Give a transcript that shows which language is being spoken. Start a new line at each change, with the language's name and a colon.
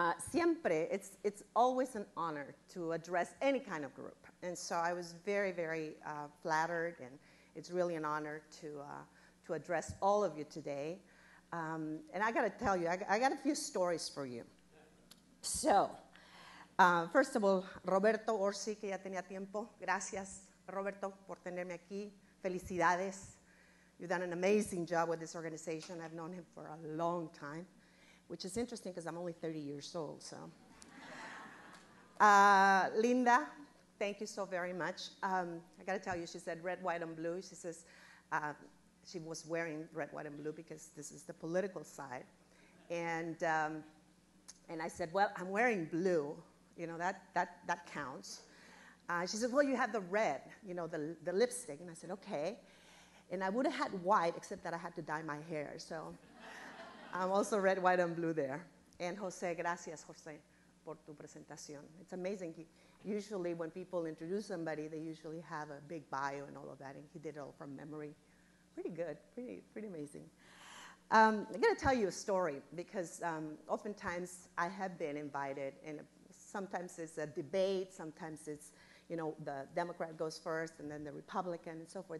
English: Siempre, it's always an honor to address any kind of group. And so I was very, very flattered, and it's really an honor to address all of you today. And I got to tell you, I got a few stories for you. So, first of all, Roberto Orsi,
Spanish: que ya tenía tiempo. Gracias, Roberto, por tenerme aquí. Felicidades.
English: You've done an amazing job with this organization. I've known him for a long time, which is interesting because I'm only 30 years old. So, Linda, thank you so very much. I got to tell you, she said red, white, and blue. She says she was wearing red, white, and blue because this is the political side. And I said, well, I'm wearing blue. You know, that counts. She said, well, you have the red, you know, the lipstick. And I said, okay. And I would have had white, except that I had to dye my hair. So I'm also red, white, and blue there.
Spanish: And Jose, gracias, Jose, por tu presentación.
English: It's amazing. Usually when people introduce somebody, they usually have a big bio and all of that, and he did it all from memory. Pretty good, pretty amazing. I'm going to tell you a story because oftentimes I have been invited, and sometimes it's a debate, sometimes it's, you know, the Democrat goes first and then the Republican and so forth.